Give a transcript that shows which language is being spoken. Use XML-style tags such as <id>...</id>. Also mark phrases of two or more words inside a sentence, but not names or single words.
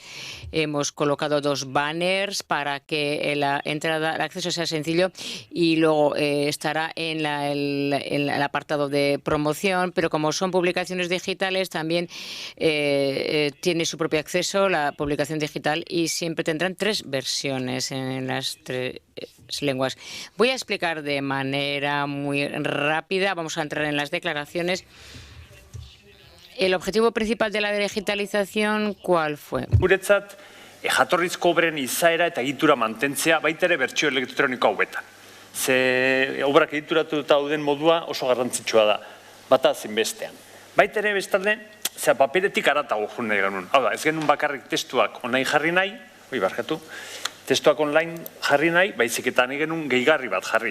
<es>Hemos colocado 2 banners para que la entrada, el acceso sea sencillo, y luego estará en el apartado de promoción, pero como son publicaciones digitales también tiene su propio acceso la publicación digital, y siempre tendrán 3 versiones en las 3 lenguas. Voy a explicar de manera muy rápida, vamos a entrar en las declaraciones. El objetivo principal de la digitalización, ¿cuál fue?</es> <eu>Guretzat, jatorrizko obren izaera eta egitura mantentzea baita ere bertsio elektroniko hauetan. Ze obrak egituratuta dauden modua oso garrantzitsua da, bata zinbestean. Baita ere bestalde, paperetik haratago joan nahi genuen. Hau da, ez genuen bakarrik testuak online jarri nahi, testuak online jarri nahi, baizik eta nahi genuen gehigarri bat jarri.</eu>